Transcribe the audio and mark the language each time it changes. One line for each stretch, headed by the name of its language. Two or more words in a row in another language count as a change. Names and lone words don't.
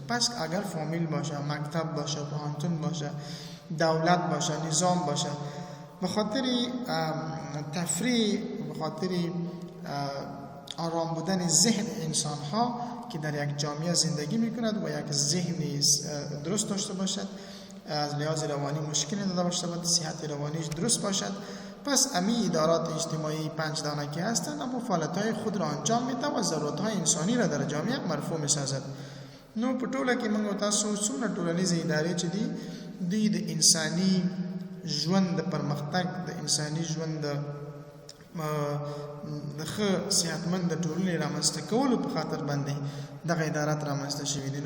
Persian: پس اگر فامیل باشه، مکتب باشه، پوهنتون باشه، دولت باشه، نظام باشه، به خاطر تفریح، به خاطر آرام بودن ذهن انسان ها که در یک جامعه زندگی میکند و یک ذهنی درست داشته باشد، از لحاظ روانی مشکل نداشته باشد، صحت روانیش درست باشد، پس امی ادارات اجتماعی 5 دانه که هستند اما فعالیت‌های خود را انجام میده و ضرورت‌های انسانی را در جامعه مرفوع میسازد.
Pashto: نو په ټوله کې موږ تاسو څومره ټولنیزې ادارې چې دي د انساني ژوند د پرمختګ، د انساني ژوند د ښه صحتمند ټولنې رامنځته کولو په خاطر باندې دغه ادارات رامنځته شوي دي.